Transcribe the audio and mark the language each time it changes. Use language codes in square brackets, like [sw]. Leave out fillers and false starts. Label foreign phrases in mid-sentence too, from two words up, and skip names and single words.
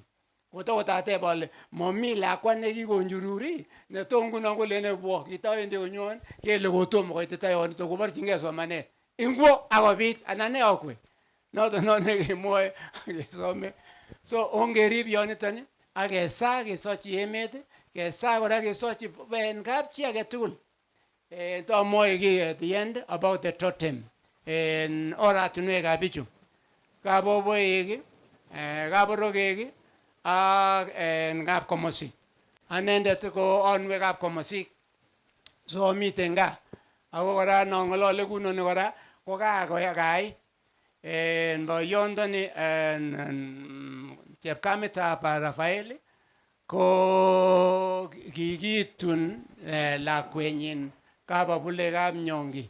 [kln] Kotokotateb ale momi lakwa nekikonjururi netonguno kolene bwo kitawendi konyon kele kotomo koitita yonito koborchingei somanet. Ingwo akobit anane okwe. Noto nekemwoe kesome. So ongerib yoniton akesa kesochi emet, kesa kora kesochi en kapchi agetugul. To moe ki [en] at the end about the totem. [kln] En oratunwekab bichu. Kaboboek, kaborokek ak en kapkomosi. Anendet ko onwekab komosik. So miten gaa. Ako kora nong'olole kunoni kora ko kakoyai en boyondoni chepkamitab Rafael ko kikitun lakwenyin kababulekab Nyongi.